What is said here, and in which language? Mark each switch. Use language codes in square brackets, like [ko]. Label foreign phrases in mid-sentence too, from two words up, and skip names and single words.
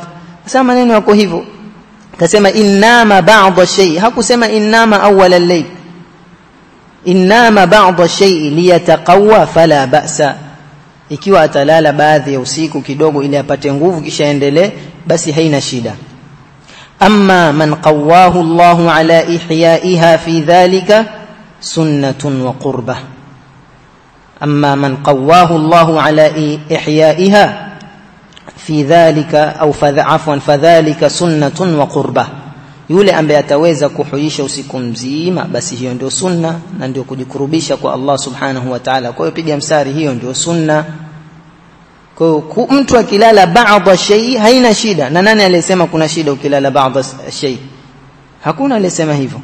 [sw] Sasa maneno yako hivyo. [ar] Akasema إنما بعض شيء, hakusema إنما أول الليل. إنما بعض شيء ليتقوى فلا بأس, [sw] ikiwa atalala baadhi ya usiku kidogo ili apate nguvu kisha endelee, basi haina shida. [ar] أما من قواه الله على إحيائها في ذلك سنة وقربة. أما من قواه الله على إحيائها في ذلك أو عفوا فذلك سنة وقربة, [sw] yule ambaye ataweza kuhuisha usiku mzima, basi hiyo ndio sunna na ndio kujikurubisha kwa Allah [ar] سبحانه وتعالى. [sw] Kwa hiyo piga msari, hiyo ndio sunna. Kwa hiyo mtu akilala baadhi shay haina shida. Na nani aliyesema kuna shida ukilala baadhi shay? Hakuna aliyesema hivyo.